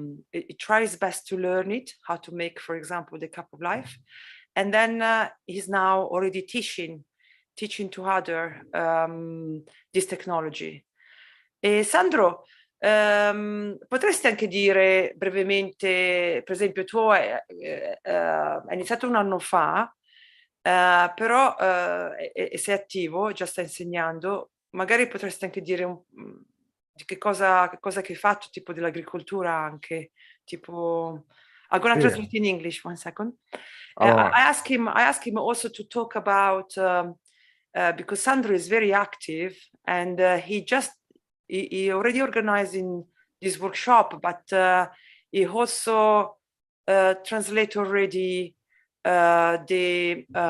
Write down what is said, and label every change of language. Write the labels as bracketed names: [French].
[English] He tries best to learn it, how to make, for example, the cup of life, and then he's now already teaching to other this technology. [Italian] E Sandro, potresti anche dire brevemente, per esempio, tu hai iniziato un anno fa, però sei attivo, già stai insegnando, magari potresti anche dire di che cosa che hai fatto, tipo dell'agricoltura anche, tipo... [English] I'm going to translate in English, 1 second. I asked him also to talk about because Sandro is very active, and he already organizing this workshop, but he also translate already the